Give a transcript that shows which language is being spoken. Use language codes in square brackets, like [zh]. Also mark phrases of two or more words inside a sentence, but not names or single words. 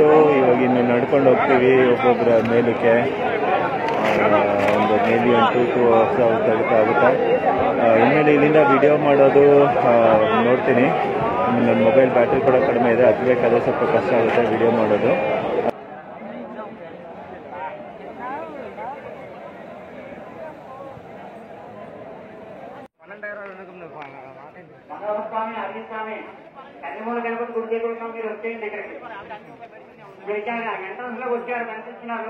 [kn] ಇವಾಗ ಇನ್ನು ನಡ್ಕೊಂಡು ಹೋಗ್ತೀವಿ ಒಬ್ಬೊಬ್ಬರ ಮೇಲಕ್ಕೆ. ಒಂದು ಮೇಲಿ ಒಂದು 2 hours ಆಗುತ್ತೆ. ಇನ್ಮೇಲೆ ಇಲ್ಲಿಂದ ವಿಡಿಯೋ ಮಾಡೋದು ನೋಡ್ತೀನಿ. ನನ್ನ ಮೊಬೈಲ್ ಬ್ಯಾಟ್ರಿ ಕೂಡ ಕಡಿಮೆ ಇದೆ, ಹತ್ತಬೇಕಾದ್ರೆ ಸ್ವಲ್ಪ ಕಷ್ಟ ಆಗುತ್ತೆ ವಿಡಿಯೋ ಮಾಡೋದು. [te] స్వామి అరవింద్ స్వామి కన్నిమూల గణపతి గుడి దగ్గర ఉన్నాం. మీరు వచ్చేయండి ఇక్కడికి. ఎంట్రన్స్ లో వచ్చారు, కనిపిస్తున్నారు.